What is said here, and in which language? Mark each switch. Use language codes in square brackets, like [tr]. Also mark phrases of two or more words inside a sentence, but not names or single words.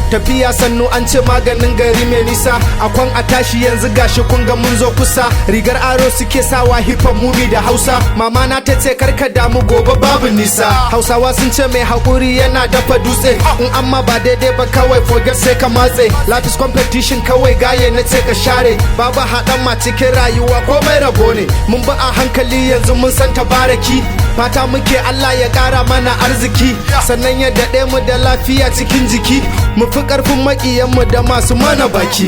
[ha] Tafiya sannu an ce maganin gari mai nisa. A kwan a tashi yanzu gashi kun ga mun zo kusa. Rigar aro suke sawa [en] hip hop movie [ha] da Hausa. Mama na ta ce kar ka damu gobe babu nisa. Hausawa sun ce mai haƙuri yana dafa dutse. In amma ba daidai ba kawai forget sai ka matse. [en] Life is competition [ha] kawai gaye na ce ka share. Babu haɗama cikin rayuwa komai rabo ne. Mun bi a hankali yanzu mun san tabaraki. Fata muke Allah ya ƙara mana arziki. Sannan ya daɗe mu da lafiya cikin jiki. Mu fi ƙarfin maƙiyan mu da masu mana baki.